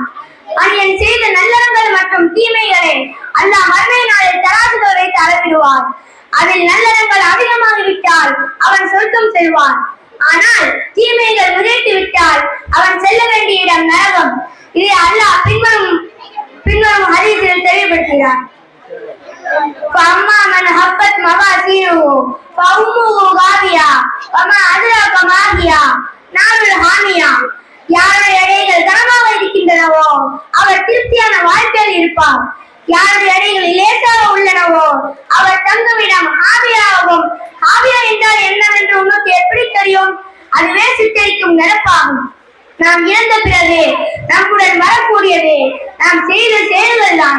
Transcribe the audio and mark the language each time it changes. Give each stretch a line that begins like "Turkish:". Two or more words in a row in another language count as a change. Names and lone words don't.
Tamil: மனிதன் செய்த நல்லறங்கள் மற்றும் தீமைகளை அல்லாஹ் மறுமை நாளில் தராசுகள் வைத்து அளவிடுவார். அதில் நல்லறங்கள் அதிகமாகிவிட்டால் அவன் சொர்க்கம் செல்வான். ஆனால் தீமைகள் விதைத்து விட்டால் அவன் செல்ல வேண்டிய இடம் நரகம். இதை அல்லாஹ் பின்வரும் ஹதீஸில் தெளிவுபடுத்துகிறார்.
Arabic: فَأَمَّا مَنْ خَفَّتْ مَوَازِينُهُ فَأُمُّهُ هَاوِيَةٌ وَمَا أَدْرَاكَ مَا هِيَ نَارٌ حَامِيَةٌ.
Tamil: யாருடைய எடைகள் கனமாக இருக்கின்றனவோ அவர் திருப்தியான வாழ்க்கையில் இருப்பார். யாருடைய எடைகள் லேசாக உள்ளனவோ அவர் தங்குமிடம் ஆவியாகவும். ஆவியா என்றால் என்னவென்று உனக்கு எப்படி தெரியும்? அதுவே சித்தரிக்கும் நெருப்பாகும். நாம் இறந்த பிறகு நம்முடன் வரக்கூடியது நாம் செய்த செயல்கள் தான்.